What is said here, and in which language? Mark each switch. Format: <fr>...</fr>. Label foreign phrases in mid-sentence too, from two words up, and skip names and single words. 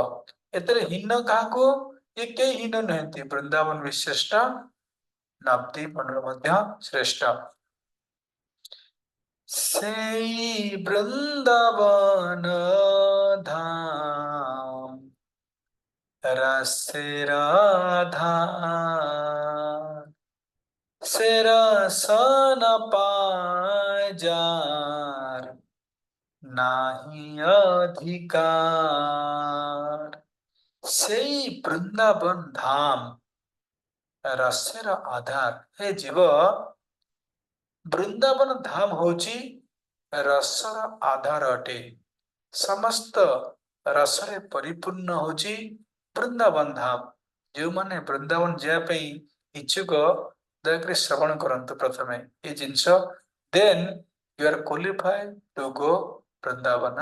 <or>ଏଥିରେ ହୀନ କାହାକୁ? ଏ କେହି ହୀନ ନୁହନ୍ତି। ବୃନ୍ଦାବନ ବିଶିଷ୍ଟ, ନବଦ୍ୱୀପ ମଣ୍ଡଳ ମଧ୍ୟ ଶ୍ରେଷ୍ଠ। ସେଇ ବୃନ୍ଦାବନ ଧାମ ରସେ</or> <bn>রাধা সে রস ন পায় যার নাহি অধিকার। সেই বৃন্দাবন ধাম</bn> <or>ରସର ଆଧାର। ହେ ଜୀବ, ବୃନ୍ଦାବନ ଧାମ ହଉଛି ରସର ଆଧାର ଅଟେ। ସମସ୍ତ ରସରେ ପରିପୂର୍ଣ୍ଣ ହଉଛି ବୃନ୍ଦାବନ ଧାମ। ଯେଉଁମାନେ ବୃନ୍ଦାବନ ଯିବା ପାଇଁ ଇଚ୍ଛୁକ, ଦୟାକରି ଶ୍ରବଣ କରନ୍ତୁ ପ୍ରଥମେ ଏ ଜିନିଷ,</or> <en>then you are qualified to go Vrindavan.</en>